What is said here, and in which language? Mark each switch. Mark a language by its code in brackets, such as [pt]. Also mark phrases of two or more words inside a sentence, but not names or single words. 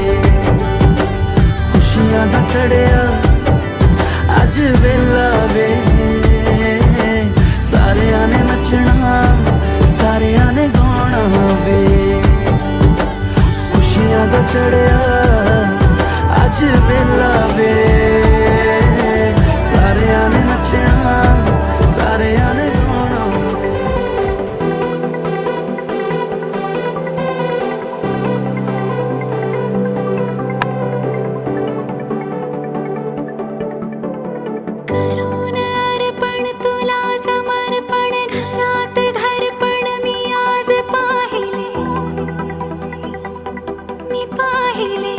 [pa] ਖ਼ੁਸ਼ੀਆਂ ਦਾ ਚੜ੍ਹਿਆ ਅੱਜ ਵੇਲਾ ਵੇ, ਸਾਰੀਆਂ ਨੇ ਨੱਚਣਾ ਸਾਰੀਆਂ ਨੇ ਗਾਉਣਾ ਵੇ. ਖ਼ੁਸ਼ੀਆਂ ਦਾ ਚੜ੍ਹਿਆ ਅੱਜ ਵੇਲਾ ਵੇ, ਸਾਰੀਆਂ ਨੇ ਨੱਚਣਾ ਸਾਰੀਆਂ ਨੇ ਗਾਉਣਾ ਵੇ. [mr] करून अर्पण तुला समर्पण, घरात घरपण मी आज पाहिले, मी पाहिले.